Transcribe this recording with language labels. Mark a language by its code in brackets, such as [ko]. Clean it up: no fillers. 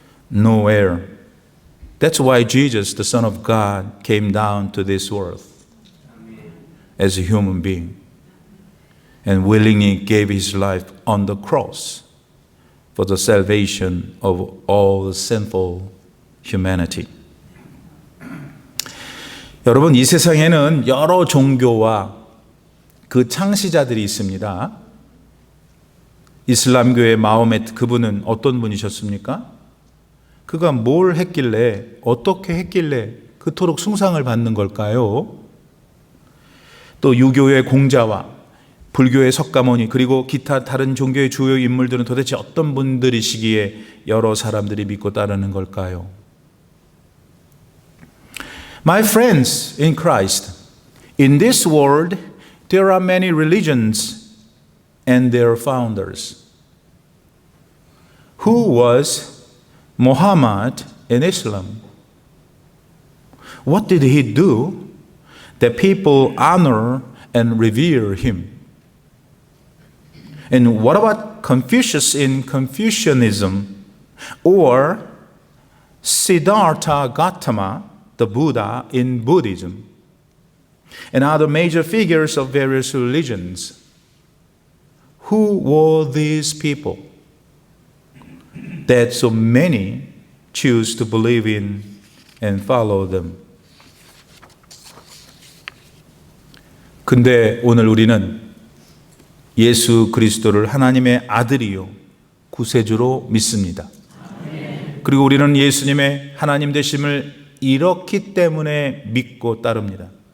[en] Nowhere. That's why Jesus, the Son of God, came down to this world as a human being and willingly gave His life on the cross for the salvation of all the sinful humanity. [ko] 여러분, 이 세상에는 여러 종교와 그 창시자들이 있습니다. 이슬람교의 마호메트, 그분은 어떤 분이셨습니까? 그가 뭘 했길래, 어떻게 했길래 그토록 숭상을 받는 걸까요? 또 유교의 공자와 불교의 석가모니, 그리고 기타 다른 종교의 주요 인물들은 도대체 어떤 분들이시기에 여러 사람들이 믿고 따르는 걸까요? [en] My friends in Christ, in this world there are many religions and their founders. Who was Muhammad in Islam? What did he do that people honor and revere him? And what about Confucius in Confucianism, or Siddhartha Gautama, the Buddha in Buddhism, and other major figures of various religions? Who were these people that so many choose to believe in and follow them? [ko] 근데 오늘 우리는 예수 그리스도를 하나님의 아들이요 구세주로 믿습니다. 그리고 우리는 예수님의 하나님 되심을 이렇기 때문에 믿고 따릅니다.